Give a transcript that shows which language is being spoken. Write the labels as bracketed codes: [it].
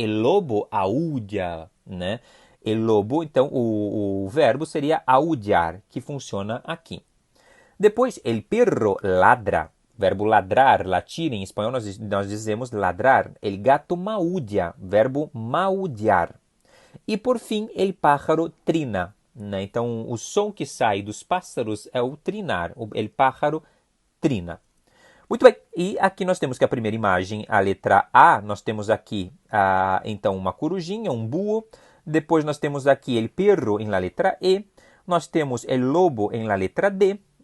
[es] El lobo aúlla, né? [pt] El lobo, então, o verbo seria aullar, que funciona aqui. Depois, [es] el perro ladra. [pt] Verbo ladrar, latir, em espanhol nós dizemos ladrar. [es] El gato maulla, verbo maullar. [pt] E por fim, [es] el pájaro trina. Né? [pt] Então, o som que sai dos pássaros é o trinar. [es] El pájaro trina. [pt] Muito bem, e aqui nós temos que a primeira imagem, a letra A, nós temos aqui, então, uma corujinha, um búho. Depois nós temos aqui el perro em la letra E. Nós temos el lobo em la letra D.